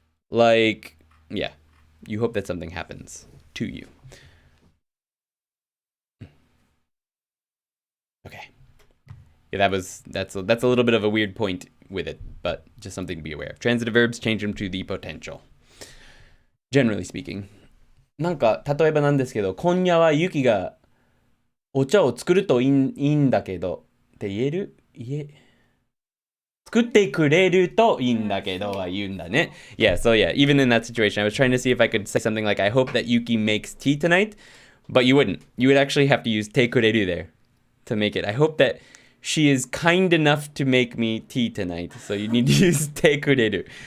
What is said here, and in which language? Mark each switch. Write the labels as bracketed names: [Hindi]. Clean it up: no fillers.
[English] Like, yeah, you hope that something happens to you. Okay. Yeah, that's a little bit of a weird point with it, but just something to be aware of. Transitive verbs, change them to the potential. Generally speaking. [Japanese] なんか、例えばなんですけど、今夜はユキがお茶を作るといいんだけどって言える作ってくれるといいんだけどは言うんだね。 [English] Yeah, so yeah, even in that situation, I was trying to see if I could say something like, I hope that Yuki makes tea tonight, but you wouldn't. You would actually have to use てくれる there to make it. I hope that she is kind enough to make me tea tonight, so you need to use てくれる。